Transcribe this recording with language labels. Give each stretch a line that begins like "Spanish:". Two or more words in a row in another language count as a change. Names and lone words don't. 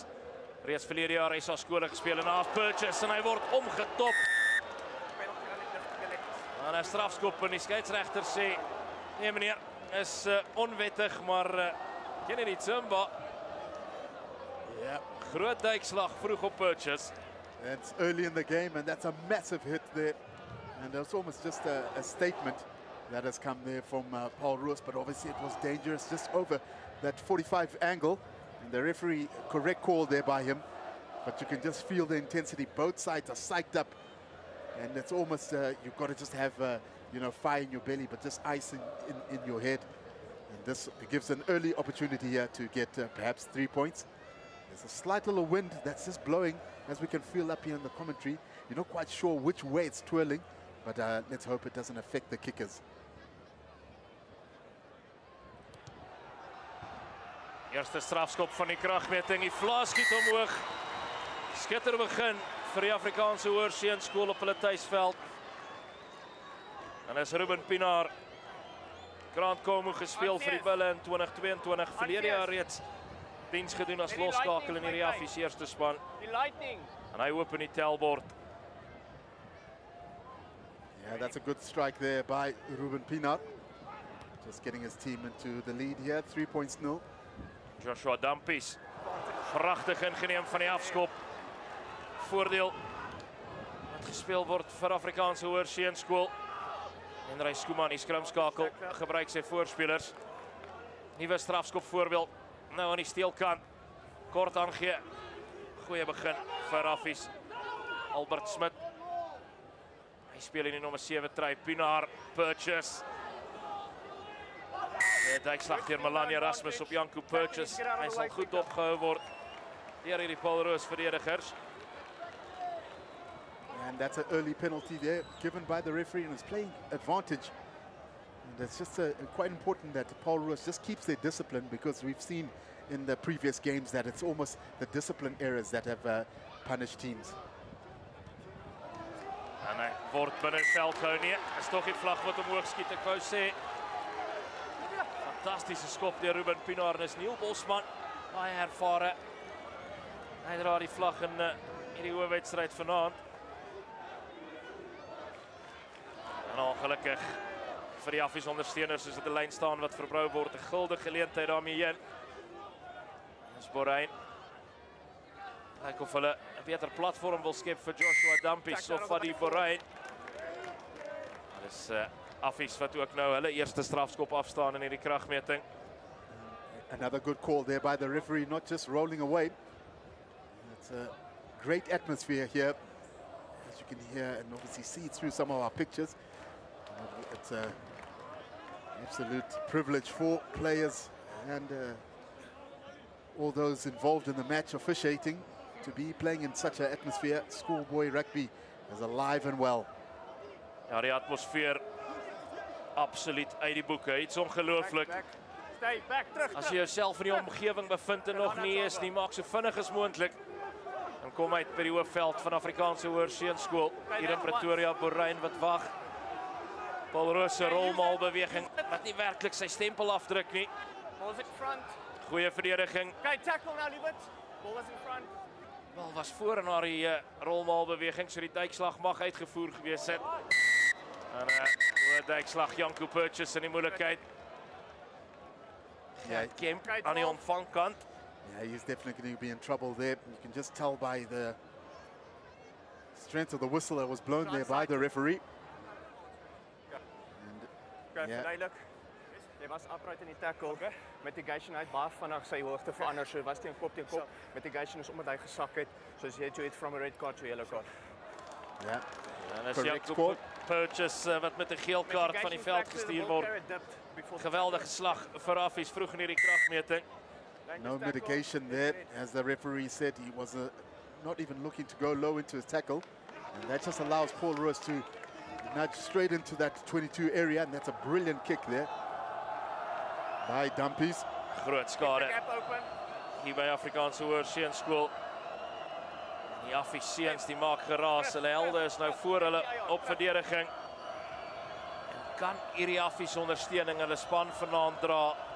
Afrikaans: Reeds verlede jaar hy SA skole gespeel en naas Purchase en hy word omgetop. En 'n strafskop en die skeieregter sê, nee meneer, is onwettig, maar Kennedy Tsumba.
English: Yeah.
Afrikaans: Groot duikslag vroeg op Purchase.
English: It's early in the game, and that's a massive hit there. And it's almost just a statement that has come there from Paul Roos, but obviously it was dangerous just over that 45 angle. And the referee, correct call there by him, but you can just feel the intensity. Both sides are psyched up, and it's almost, you've got to just have, fire in your belly, but just ice in your head. And this gives an early opportunity here to get perhaps 3 points. There's a slight little wind that's just blowing, as we can feel up here in the commentary. You're not quite sure which way it's twirling, but let's hope it doesn't affect the kickers.
Afrikaans: Eerste strafskop van die kragmeting, die vlaas skiet omhoog. Skitter begin vir die Afrikaanse Hoërseunskool op hulle tuisveld. En is Ruben Pienaar. Grant Komu gespeel vir die Bulle in 2022, verlede jaar reeds diens gedoen as loskakel in die Affies eerste span. En hy open die telbord.
English: Yeah, that's a good strike there by Ruben Pienaar. Just getting his team into the lead here, 3 points nil.
Afrikaans: Joshua Dampies, pragtig ingeneem van die afskop. Voordeel wat gespeel word vir Afrikaanse Hoërseunskool. En Rey Skuman, die skrimskakel, gebruik sy voorspelers. Nuwe strafskop voorbeeld, nou aan die steelkant. Kort aangee, goeie begin vir Affies. Albert Smit. Hy speel in die nommer 7 try, Pienaar, Purchase. Die duikslag deur Melania Erasmus op Janko Purchase. Hy sal goed opgehou word deur hierdie Paul Roos verdedigers.
English: And that's an early penalty there given by the referee, and it's playing advantage. And it's just quite important that Paul Roos just keeps their discipline, because we've seen in the previous games that it's almost the discipline errors that have punished teams.
Afrikaans: En hy word binne die veld gehou nie. Is tog die vlag wat omhoog skiet, ek wou sê. Fantastiese skop deur Ruben Pienaar en is Neil Bosman, baie ervare. Hy dra die vlag in hierdie hoofwedstryd vanaand. En ongelukkig vir die Affies ondersteuners is dit 'n lyn staan wat verbrou word, 'n gulde geleentheid daarmee heen. Dis Borein. Kyk of hulle 'n beter platform wil skep vir Joshua Dampies of vir die Borein. Dis Affies wat ook nou hulle eerste strafskop afstaan in hierdie kragmeting.
English: Another good call there by the referee, not just rolling away. It's a great atmosphere here, as you can hear and obviously see through some of our pictures. It's an absolute privilege for players and all those involved in the match officiating to be playing in such an atmosphere. Schoolboy rugby is alive and well.
Afrikaans: Ja, die atmosfeer absoluut uit die boeke. Iets ongelooflik.
English: Stay back,
Afrikaans: terug. As jy jouself in die omgewing bevind en nog nie is nie, maak so vinnig as moontlik. En kom uit by die hoofveld van Afrikaanse Hoërseunskool hier in Pretoria. Borein wat wag. Paul Roos se rolmaalbeweging wat nie werklik sy stempel afdruk nie.
English: Ball's in front.
Afrikaans: Goeie verdediging.
English: Okay, tackle now, Liebert. Ball was in front.
Afrikaans: Bal was voor en na die rolmaalbeweging, so die duikslag mag uitgevoer gewees het. En Lange duikslag, Janko Purchase in die moeilijkheid.
English: Yeah,
Afrikaans: Kemp aan die ontvangkant.
English: yeah, he's definitely going to be in trouble there. You can just tell by the strength of the whistle that was blown there by the referee. Okay,
Afrikaans: Ja. verduidelik. Jy was upright in die tackle. Mitigation het baie vinnig sy hoogte verander. So was teen kop teen kop. Mitigation is omdat hy gesak het. So as jy het
English: from a red card to a yellow card. Yeah,
Afrikaans: En as
English: correct Janko score.
Afrikaans: Purchase wat met 'n geel kaart van die veld gestuur word. Geweldige slag vir Affies vroeg in hierdie kragmeting.
English: No mitigation there. As the referee said, he was not even looking to go low into his tackle. And that just allows Paul Roos to nudge straight into that 22 area. And that's a brilliant kick there by Dumpies.
Afrikaans: Groot skade hier by Afrikaanse Hoërseunskool. Die Affies seuns die maak geraas. Hulle helde is nou voor hulle op verdediging. En kan hierdie Affies ondersteuning hulle span vanaand dra?